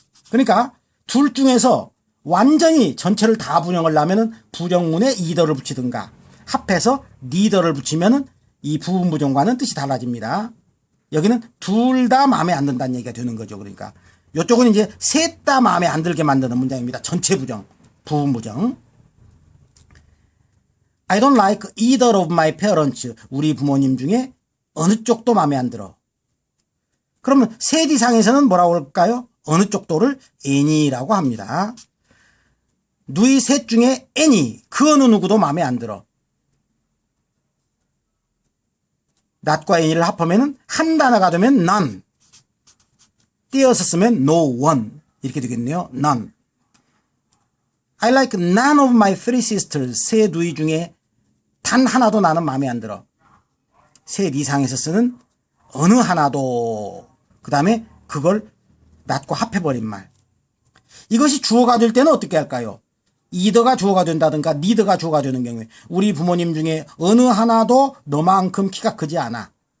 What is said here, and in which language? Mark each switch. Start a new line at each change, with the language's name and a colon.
Korean: 그러니까 둘 중에서 완전히 전체를 다 분형을 하면은 부정문에 either를 붙이든가 합해서 neither를 붙이면은 이 부분 부정과는 뜻이 달라집니다. 여기는 둘 다 마음에 안 든다는 얘기가 되는 거죠. 그러니까 이쪽은 이제 셋 다 마음에 안 들게 만드는 문장입니다. 전체 부정, 부분 부정.
English: I don't like either of my parents.
Korean: 우리 부모님 중에 어느 쪽도 마음에 안 들어. 그러면 셋 이상에서는 뭐라고 할까요? 어느 쪽도를 any라고 합니다. 누이 셋 중에 any, 그 어느 누구도 마음에 안 들어. not과 any를 합하면 한 단어가 되면 none, 띄어서 쓰면 no one 이렇게 되겠네요.
English: none. I like none of my three sisters.
Korean: 세 누이 중에 단 하나도 나는 마음에 안 들어. 셋 이상에서 쓰는 어느 하나도. 그 다음에 그걸 not과 합해버린 말. 이것이 주어가 될 때는 어떻게 할까요? either가 주어가 된다든가 neither가 주어가 되는 경우에 우리 부모님 중에 어느 하나도 너만큼 키가 크지 않아.